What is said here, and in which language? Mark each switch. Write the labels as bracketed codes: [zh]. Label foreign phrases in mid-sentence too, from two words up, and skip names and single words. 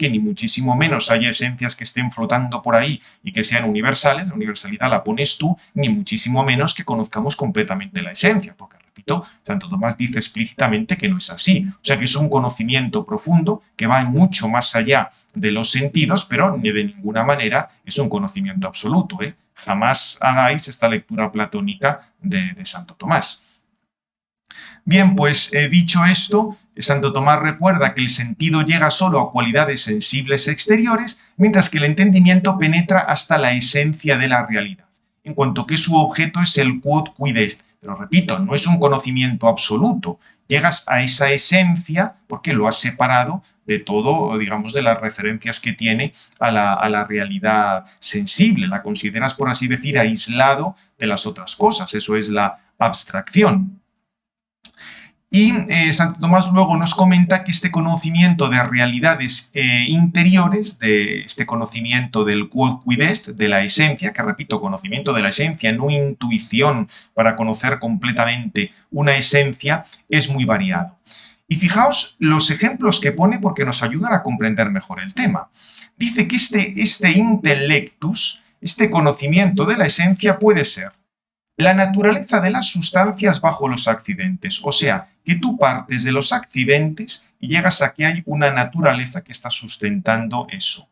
[es] que ni muchísimo menos haya esencias que estén flotando por ahí y que sean universales, la universalidad la pones tú, ni muchísimo menos que conozcamos completamente la esencia, porque repito, Santo Tomás dice explícitamente que no es así, o sea que es un conocimiento profundo que va mucho más allá de los sentidos, pero ni de ninguna manera es un conocimiento absoluto, Jamás hagáis esta lectura platónica de Santo Tomás. Bien, pues dicho esto, Santo Tomás recuerda que el sentido llega solo a cualidades sensibles exteriores, mientras que el entendimiento penetra hasta la esencia de la realidad, en cuanto que su objeto es el [la] quod quid est. [es] Pero repito, no es un conocimiento absoluto, llegas a esa esencia porque lo has separado de todo, digamos, de las referencias que tiene a la realidad sensible, la consideras, por así decir, aislado de las otras cosas, eso es la abstracción. Y Santo Tomás luego nos comenta que este conocimiento de realidades interiores, de este conocimiento del [la] quod quid est, [es] de la esencia, que repito, conocimiento de la esencia, no intuición para conocer completamente una esencia, es muy variado. Y fijaos los ejemplos que pone porque nos ayudan a comprender mejor el tema. Dice que este intellectus, este conocimiento de la esencia puede ser la naturaleza de las sustancias bajo los accidentes, o sea, que tú partes de los accidentes y llegas a que hay una naturaleza que está sustentando eso.